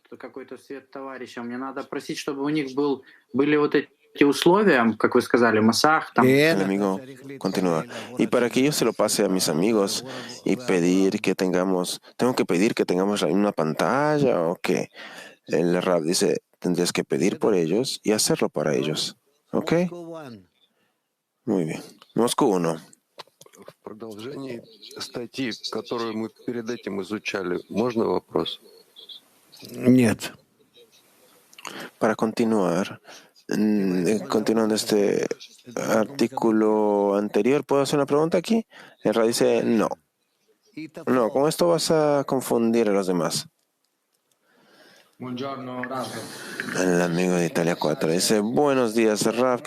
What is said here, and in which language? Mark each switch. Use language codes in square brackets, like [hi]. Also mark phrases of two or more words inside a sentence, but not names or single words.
[es] El amigo continúa. Y para que yo se lo pase a mis amigos y tengo que pedir que tengamos una pantalla o qué. El Rab dice, tendrías que pedir por ellos y hacerlo para ellos. ¿Ok? Muy bien. Moscú 1. [ru] В продолжении статьи, которую мы перед этим изучали, можно вопрос? Нет. [es] Para continuar, continuando este artículo anterior, ¿puedo hacer una pregunta aquí? El Rab dice, no. No, con esto vas a confundir a los demás. El amigo de Italia 4 dice, buenos días, Rav.